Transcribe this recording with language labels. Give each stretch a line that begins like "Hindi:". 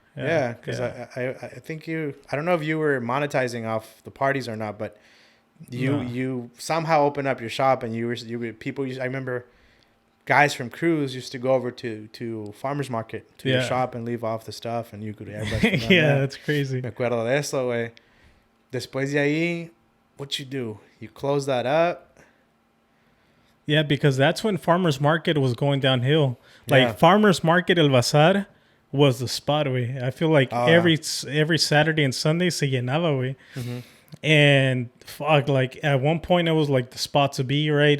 English: Yeah, because I think I don't know if you were monetizing off the parties or not, but you somehow opened up your shop, and you were people. I remember guys from crews used to go over to farmers market to your shop and leave off the stuff, and you could airbrush. Yeah, that's crazy.
Spanish: Me acuerdo de eso, güey. Después de ahí,
English: what you do? You close that up. Yeah, because that's when farmers market was going downhill. Like farmers market El Bazar was the spot, way. I feel like every Saturday and Sunday
Spanish: se llenaba,
English: way. Mm-hmm. And fuck, like at one point it was like the spot to be, right?